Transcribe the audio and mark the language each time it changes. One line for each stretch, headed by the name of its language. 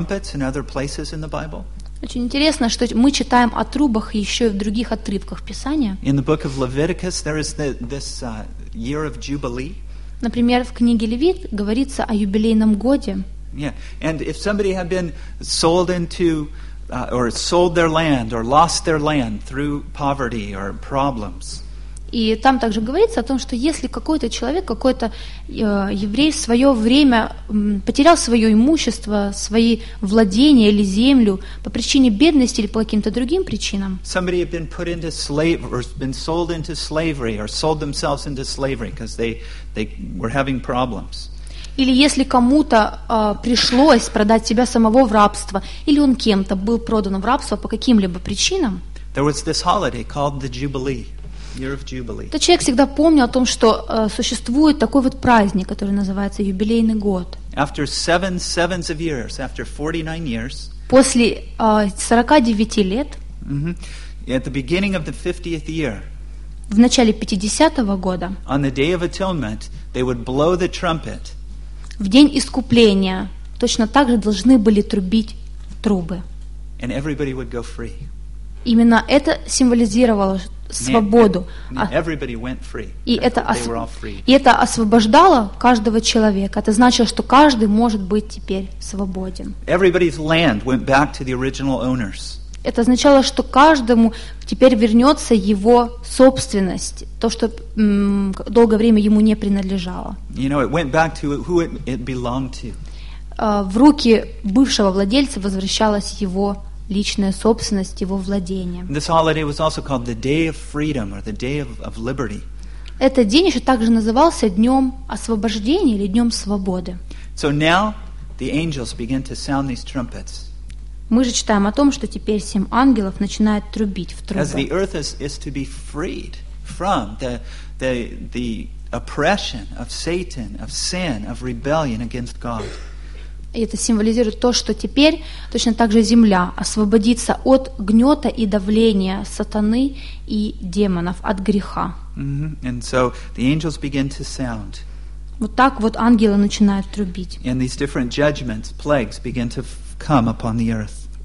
Russian: Очень интересно, что мы читаем о трубах еще и в других отрывках Писания. Например, в книге Левит говорится о юбилейном годе.
English: Yeah. And if somebody had been sold into or sold their land or lost their land through poverty or problems.
Russian: И там также говорится о том, что если какой-то человек, какой-то еврей в свое время потерял свое имущество, свои владения или землю по причине бедности или по каким-то другим причинам,
English: somebody had been put into slavery or been sold into slavery or sold themselves into slavery because they were having problems.
Russian: Или если кому-то пришлось продать себя самого в рабство, или он кем-то был продан в рабство по каким-либо причинам,
English: there was this holiday called the Jubilee. Year of Jubilee.
Russian: Этот человек всегда помнил о том, что существует такой вот праздник, который называется юбилейный год.
English: After seven sevens of years, after 49 years.
Russian: После 49 лет.
English: At the beginning of the 50th year.
Russian: В начале 50-го года.
English: On the Day of Atonement, they would blow the trumpet.
Russian: В день искупления точно так же должны были трубить трубы.
English: And everybody would go free.
Russian: Именно это символизировало свободу.
English: Everybody went free.
Russian: И это освобождало каждого человека. Это значило, что каждый может быть теперь свободен.
English: Everybody's land went back to the original owners.
Russian: Это означало, что каждому теперь вернется его собственность, то, что долгое время ему не принадлежало.
English: You know, it went back to who it belonged to.
Russian: В руки бывшего владельца возвращалась его личная собственность, его владение.
English: This holiday was also called the Day of Freedom or the Day of Liberty.
Russian: Этот день еще также назывался Днем Освобождения или Днем Свободы.
English: So now the angels begin to sound these trumpets.
Russian: Мы же читаем о том, что теперь семь ангелов начинают трубить в трубы.
English: As the earth is to be freed from the oppression of Satan, of sin, of rebellion against God.
Russian: И это символизирует то, что теперь точно так же земля освободится от гнета и давления сатаны и демонов, от греха.
English: And so the angels begin to sound.
Russian: Вот так вот ангелы начинают трубить.
English: And these different judgments, plagues begin to come upon the earth.